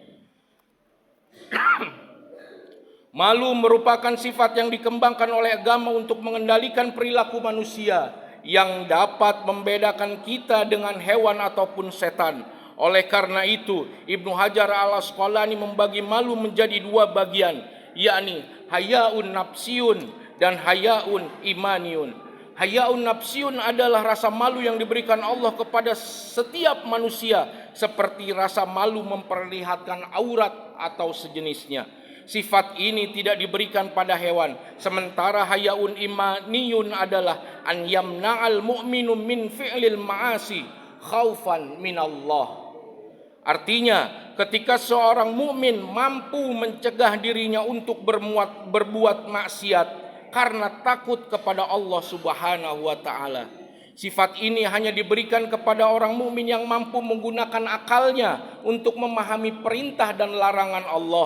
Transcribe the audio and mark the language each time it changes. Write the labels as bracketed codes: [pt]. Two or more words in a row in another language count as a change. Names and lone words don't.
[id] Malu merupakan sifat yang dikembangkan oleh agama untuk mengendalikan perilaku manusia yang dapat membedakan kita dengan hewan ataupun setan. Oleh karena itu, Ibnu Hajar al-Asqalani membagi malu menjadi dua bagian, yakni [ar] حياء نفسي [id] dan [ar] حياء إيماني. حياء نفسي [id] adalah rasa malu yang diberikan Allah kepada setiap manusia, seperti rasa malu memperlihatkan aurat atau sejenisnya. Sifat ini tidak diberikan pada hewan. [ar] Sementara حياء إيماني adalah أن يمنع المؤمن من فعل المعاصي خوفا من الله. [id] Artinya, ketika seorang mukmin mampu mencegah dirinya untuk berbuat maksiat karena takut kepada Allah [ar] سبحانه وتعالى. [id] Sifat ini hanya diberikan kepada orang mukmin yang mampu menggunakan akalnya untuk memahami perintah dan larangan Allah.